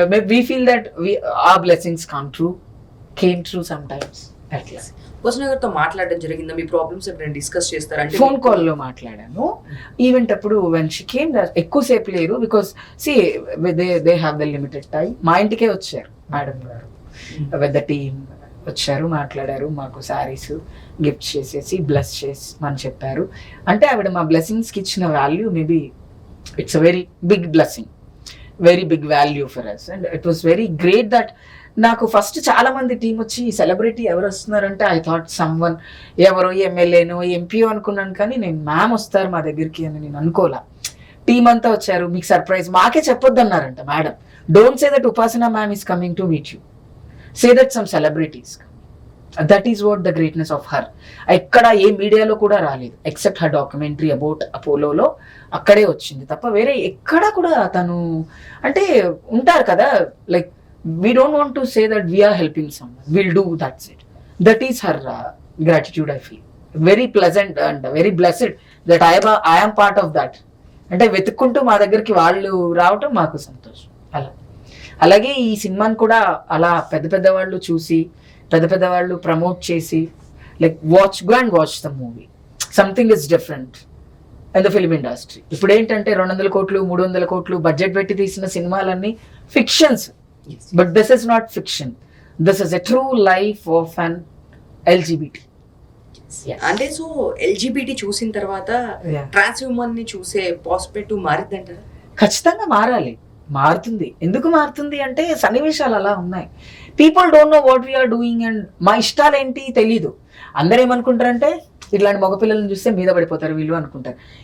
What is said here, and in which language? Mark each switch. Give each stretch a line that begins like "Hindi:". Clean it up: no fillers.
English: We feel that our blessings came true sometimes. At least.
Telugu: వసున గారితో మాట్లాడడం జరిగిందా? మీ problems ఎప్పుడైనా డిస్కస్ చేస్తారంటే? ఫోన్ కాల్లో మాట్లాడాను.
English: event అప్పుడు when she came
Telugu: ఎక్కువసేపు లేరు,
English: Because she they have the limited time.
Telugu: మా ఇంటికే వచ్చారు మేడం గారు, విత్ ద టీమ్ వచ్చారు, మాట్లాడారు, మాకు శారీస్ గిఫ్ట్ చేసేసి బ్లెస్ చేసి చెప్పారు. అంటే ఆవిడ మా బ్లెస్సింగ్స్కి ఇచ్చిన value
English: Maybe it's a very big blessing, very big value for us. And it was very great that
Telugu: నాకు ఫస్ట్ చాలా మంది టీం వచ్చి సెలబ్రిటీ ఎవరు వస్తున్నారంటే ఐ థాట్ సమ్వన్ ఎవరో ఎమ్మెల్యేనో ఎంపీఓ అనుకున్నాను, కానీ నేను మ్యామ్ వస్తారు మా దగ్గరికి అని నేను అనుకోలే. టీం అంతా వచ్చారు, మీకు సర్ప్రైజ్ మాకే చెప్పొద్దు అన్నారంట మేడం.
English: Don't say that Upasana ma'am is coming to meet you, say that some celebrities. That is what the greatness of her.
Telugu: ఎక్కడ ఏ మీడియాలో కూడా రాలేదు ఎక్సెప్ట్ హర్ డాక్యుమెంటరీ అబౌట్ అపోలోలో, అక్కడే వచ్చింది తప్ప వేరే ఎక్కడ కూడా తను అంటే ఉంటారు కదా, like
English: we don't want to say that we are helping someone, we'll do, that's it. That is her gratitude, I feel very pleasant and very blessed that I am part of that.
Telugu: అంటే వెతుక్కుంటూ మా దగ్గరికి వాళ్ళు రావటం మాకు సంతోషం. అలాగే ఈ సినిమాని కూడా అలా పెద్ద పెద్ద వాళ్ళు చూసి పెద్ద పెద్ద వాళ్ళు ప్రమోట్ చేసి
English: Like go and watch the movie, something is different in the film industry.
Telugu: ఇప్పుడు ఏంటంటే 200 కోట్లు 300 కోట్లు బడ్జెట్ పెట్టి తీసిన సినిమాలన్నీ fictions.
English: But this is not fiction. This is a true life of an LGBT.
Telugu: అంటే సో ఎల్జిబిటి చూసిన తర్వాత ట్రాన్స్ హ్యూమన్ ని చూసే పర్స్పెక్టివ్ మారిద్దంటారా? ఖచ్చితంగా మారుతుంది. ఎందుకు మారుతుంది అంటే సన్నివేశాలు అలా ఉన్నాయి.
English: people don't know what we are doing and
Telugu: మా ఇష్టాలు ఏంటి తెలీదు. అందరూ ఏమనుకుంటారంటే ఇట్లాంటి మగపిల్లలను చూస్తే మీద పడిపోతారు వీళ్ళు అనుకుంటారు.